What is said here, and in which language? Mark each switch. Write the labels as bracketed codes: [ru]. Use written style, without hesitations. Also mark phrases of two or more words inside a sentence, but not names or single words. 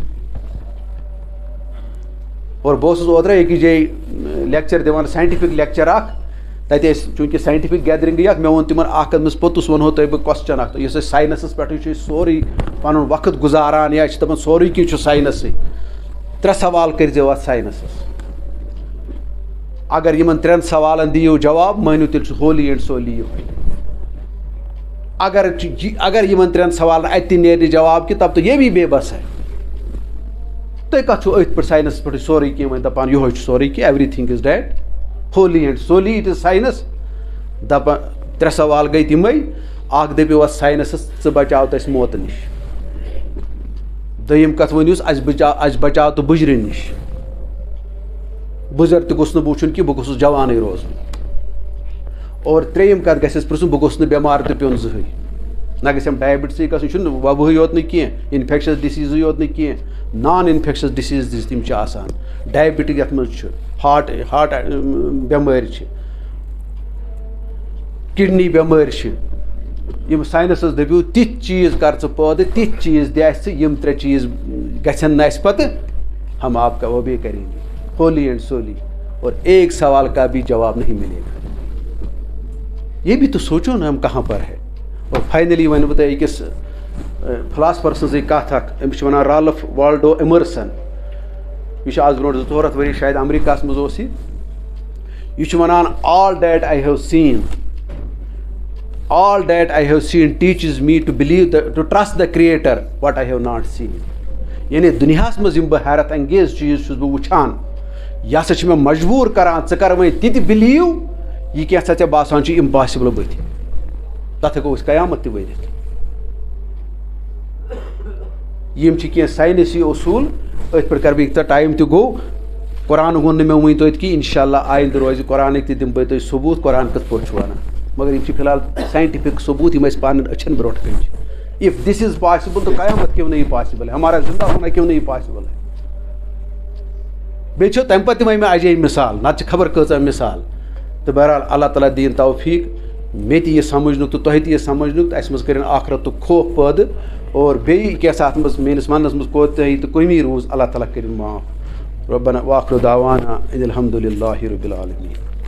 [ks] اور بہٕ اوسُس اوترٕ أکِس جایہِ لیکچر دِوان [en] scientific lecture [ks] اکھ تتہِ ٲسۍ چوٗنٛکہِ [en] scientific gathering [ks] اکھ مےٚ ووٚن تِمن اکھ أمِس پوٚتُس ونہو تۄہہِ بہٕ کوسچن اکھ یُس أسۍ ساینسس پٮ۪ٹھٕے چھِ أسۍ سورُے پنُن وقت گُزاران یا چھِ دپان سورُے کینٛہہ چھُ ساینسٕے 3 سوال کٔرۍزیو اتھ ساینسس اگر یمن 3 سوالن دِیِو جواب مٲنِو تیٚلہِ چھُ [en] wholly and solely [ks] یِہوے اگر یمن 3 سوالن اتہِ تہِ نیرِ جواب کہِ [ur] تب تو یہ بھی بے بس ہے [ks] تُہۍ کتھ چھُو أتھۍ پٮ۪ٹھ ساینس پٮ۪ٹھٕے سورُے کینٛہہ وۄنۍ دپان یِہوے چھُ سورُے کینٛہہ [en] everything is that wholly and solely it is science [ks] دپان 3 سوال گٔے تِمے اکھ دٔپِو اتھ ساینسس ژٕ بچاوت اسہِ موتہٕ نِش دوٚیِم کتھ ؤنِوُس اسہِ بچاو تہٕ بُجرِ نِش بُزر تہِ گوٚژھ نہٕ بہٕ وٕچھُن کہِ بہٕ گوٚژھُس جوانٕے روزُن اور ترٛیٚیِم کتھ گژھٮ۪س پرٛژھُن بہٕ گوٚژھُس نہٕ بٮ۪مار تہِ پیوٚن زٕہٕنۍ نہ گژھٮ۪م ڈایبٹسٕے گژھُن یہِ چھُنہٕ وبہٕے یوت نہٕ کینٛہہ [en] infectious disease [ks] یوت نہٕ کینٛہہ [en] non-infectious disease [ks] تِم چھِ آسان ڈایبٹِک یتھ منٛز چھُ ہاٹ بٮ۪مٲرۍ چھِ کِڈنی بٮ۪مٲرۍ چھِ یِم ساینسس دٔپِو تِتھۍ چیٖز کر ژٕ پٲدٕ تِتھۍ چیٖز دِ اَسہِ ژٕ یِم 3 چیٖز گژھن نہٕ اَسہِ پتہٕ [ur] ہم آپ کا وہ بھی کریں گے [en] wholly and solely [ur] اور ایک سوال کا بھی جواب نہیں ملے گا یہ بھی تو سوچو نا ہم کہاں پر ہے [ks] اور [en] finally one [ks] بہٕ تۄہہِ أکِس فلاسفر سٕنٛزٕے کتھ اکھ أمِس چھِ ونان رالف والڈو ایمرسن یہِ چھُ آز برونٛٹھ 200 ؤری شاید امریکہس منٛز اوس یہِ چھُ ونان [en] all that I have seen teaches me to believe to trust the creator what I have not seen [ks] یعنی دُنیاہس منٛز یِم بہٕ حیرت انگیز چیٖز چھُس بہٕ وٕچھان یہِ ہسا چھِ مےٚ مجبوٗر کران ژٕ کر وۄنۍ تہِ تہِ بِلیٖو یہِ کینٛژھا ژےٚ باسان چھُ اِمپاسِبل بٕتھِ تتھ ہٮ۪کو أسۍ قیامت تہِ ؤنِتھ یِم چھِ کینٛہہ ساینسی اصوٗل أتھۍ پٮ۪ٹھ کرٕ بہٕ ییٖژاہ ٹایم تہِ گوٚو قرآنُک ووٚن نہٕ مےٚ وٕنۍ توتہِ کہِ انشاء اللہ آیندٕ روزِ قرآنٕکۍ تہِ دِمہٕ بہٕ تۄہہِ ثبوٗت قرآن کِتھ پٲٹھۍ چھُ ونان مگر یِم چھِ فی الحال ساینٹِفِک ثبوٗت یِم اَسہِ پنٕنٮ۪ن أچھن برونٛٹھ کَنۍ چھِ [en] if this is possible [ur] تو قیامت کیوں نہیں پاسبل ہے [ks] ہمارا زندہ ہونا کیوں نہیں پاسبل ہے بیٚیہِ چھو تمہِ پتہٕ تہِ وۄنۍ مےٚ اجے مثال نتہٕ چھِ خبر کۭژاہ مثال تہٕ بہرحال اللہ تعالیٰ دِیِن توفیٖق مےٚ تہِ یہِ سمجھنُک تہٕ تۄہہِ تہِ یہِ سمجھنُک تہٕ اَسہِ منٛز کٔرِنۍ آخرتُک خوف پٲدٕ اور بیٚیہِ کینٛژھا اتھ منٛز میٲنِس وننس منٛز کوتٲہی تہٕ کٔمی روٗز اللہ تعالیٰ کٔرِنۍ معاف [ar] ربنا واخر دعوانا ان الحمد للہ رب العالمین